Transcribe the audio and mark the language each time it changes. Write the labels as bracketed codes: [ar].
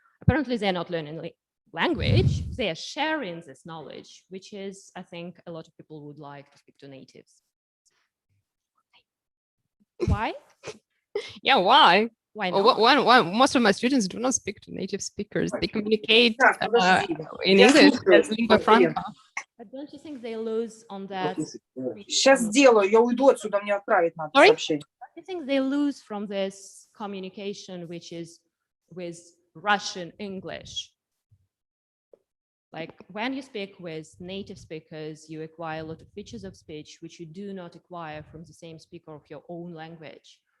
[en] Apparently, they're not learning language, they are sharing this knowledge, which is, I think, a lot of people would like to speak to natives. Why? Yeah, why? Why not? Most of my students do not speak to native speakers. They communicate in English as lingua franca. But don't you think they lose on that? [ru] Сейчас сделаю, я уйду отсюда, мне отправить надо сообщение. [en] Don't you think they lose from this communication, which is with Russian English? Like when you speak with native speakers, you acquire a lot of features of speech which you do not acquire from the same speaker of your own language.